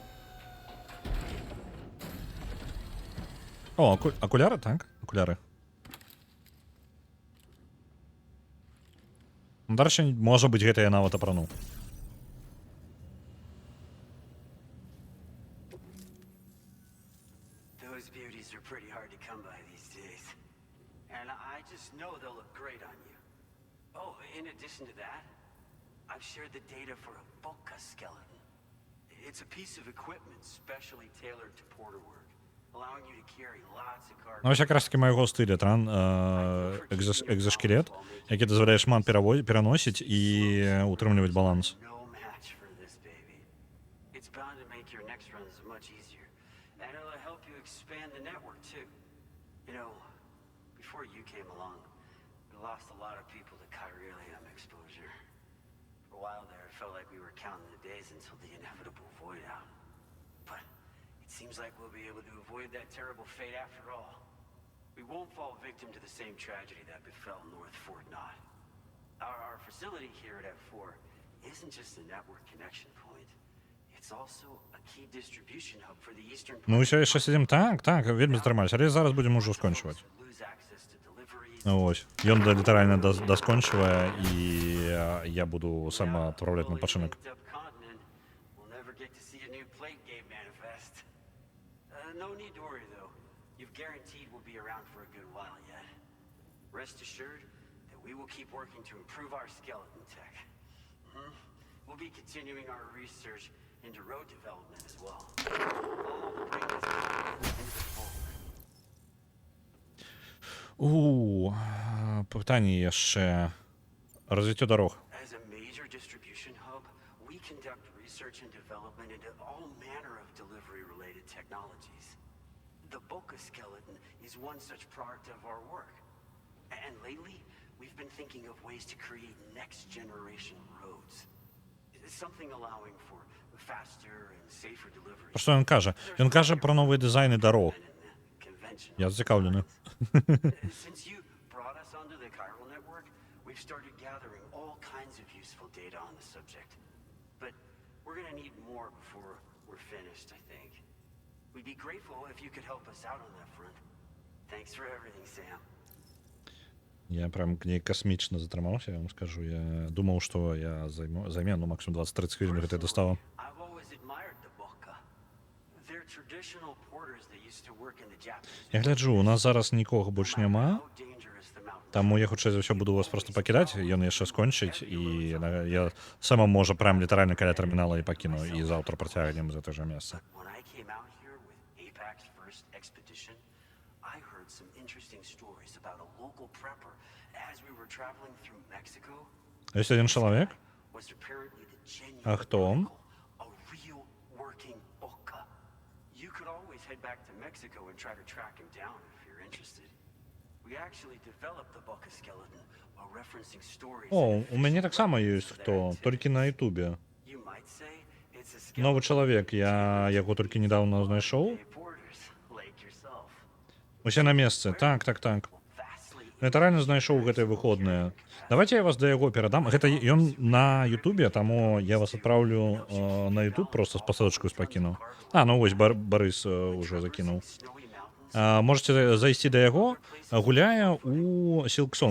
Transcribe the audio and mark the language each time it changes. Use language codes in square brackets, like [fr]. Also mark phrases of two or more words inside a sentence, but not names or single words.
[be] О, акуляры, так? Акуляры. Дарэчы, можа быць, гэта я нават апрануў. [en] Those beauties are pretty hard to come by these days. And I just know they'll look great on you. Oh, in addition to that, I've shared the data for a Boca skeleton. It's a piece of equipment specially tailored to porter work, allowing you to carry lots of cargo. [be] Ну, ось якраз таки майго стилю, экзоскелет, які дазваляе шмат пераносіць і утрымліваць баланс. [en] No match for this baby. It's bound to make your next runs much easier. And it'll help you expand the network too. You know, before you came along, we lost a lot of people to chiralium exposure. For a while there, it felt like we were counting the days until the inevitable void out. But it seems like we'll be able to avoid that terrible fate after all. We won't fall victim to the same tragedy that befell North Fort Knott. Our facility here at F4 isn't just a network connection point. It's also a key distribution hub for the eastern part. [be] Ну, ўсё яшчэ сидзім. Так, вельмі затрымались. Але зараз будем ужо скончваць. Ось. Ён літаральна доскончвае, і я буду сама адпраўляць на пачынак. [en] No need to worry though. You've guaranteed we'll be around for a good while yet. Rest assured that we will keep working to improve our skeleton tech. We'll be continuing our research into road development as well. All to bring this into the fold. [be] Пытанне яшчэ. Развіццё дарог. [en] As a major distribution hub, we conduct research and development into all manner of delivery-related technologies. The Boca skeleton is one such product of our work. And lately, we've been thinking of ways to create next-generation roads. Something allowing for faster and safer delivery. [uk] Про що він каже? Він каже про нові дизайни дорог. Я зацікавлений. [en] Since you brought us onto the chiral network, we've started gathering all kinds of useful data on the subject. But we're gonna need more before we're finished, I think. We'd be grateful if you could help us out on that front. Thanks for everything, Sam. [uk] Я прям к ней космічна затримався, я вам скажу. Я думав, що я займе, ну, максимум 20-30 хвилин, гэта я доставав. [en] I've always admired the Boca. They're traditional porters that used to work in the Japanese. [be] Я гляджу, у нас зараз нікого больш няма, таму я хутчэй за ўсё буду вас просто пакідаць, ён яшчэ скончыць, і я сама, можа, прям літаральна каля тэрмінала і пакіну, і заўтра працягнем з гэтага жа месца. [en] When I came out here with APAC's first expedition, I heard some interesting stories about a local prepper as we were traveling through Mexico. [be] Ёсць адзін чалавек? [en] Was apparently the genuine [be] А хто он? [en] a real working Boca. You could always head back to Mexico and try to track him down if you're interested. We actually developed the Boca skeleton while referencing stories. [be] О, у мяне таксама ёсць хто, толькі на Ютубе. [en] You might say it's a skeleton [be] Новы чалавек, я яго толькі недавно знайшоў. [en] porters like yourself. [be] Усе на месцы, так. Літаральна знайшоў гэтыя выходныя. Давайте я вас да яго перадам. Гэта ён на Ютубе, таму я вас адпраўлю на Ютуб, просто спасылачку спакіну. Ну вось, Барыс ўжо закінуў. Можете зайсці да яго. Гуляе у Сілксонг.